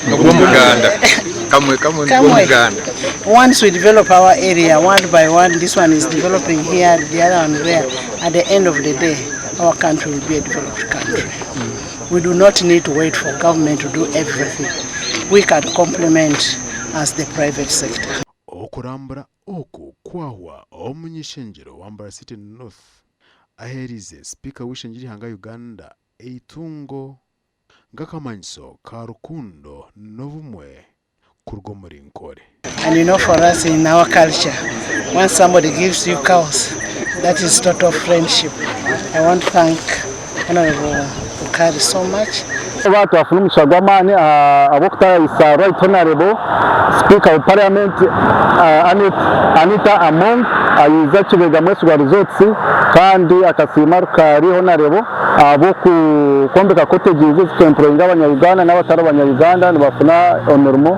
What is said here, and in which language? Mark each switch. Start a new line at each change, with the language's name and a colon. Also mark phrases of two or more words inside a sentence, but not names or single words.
English: Once we develop our area one by one, this one is developing here, the other one there. At the end of the day, our country will be a developed country. We do not need to wait for government to do everything. We can complement as the private sector.
Nyankole: Okurambura oku kwahwa omuny'eishengyero Mbarara City North aherize Sipiika w'eishengyero ry'eihanga Uganda eitungo ng'akamanyiso ka rukundo n'obumwe kuruga omuri nkore.
English: And you know, for us in our culture, once somebody gives you cows, that is total friendship. I want to thank Honorable Rukaari so much.
Nyankole: Abantu bafuna omugisha gw'amaani ab'okutaayisa
English: Right Honorable Speaker of Parliament
Nyankole: Anita Among ayiza Kibega mwesigwa resorts kandi akasiima Rukaari Honorable abokukombeka cottages zikemployinga abanyayuganda n'abatari abanyayuganda nibafuna omurimo.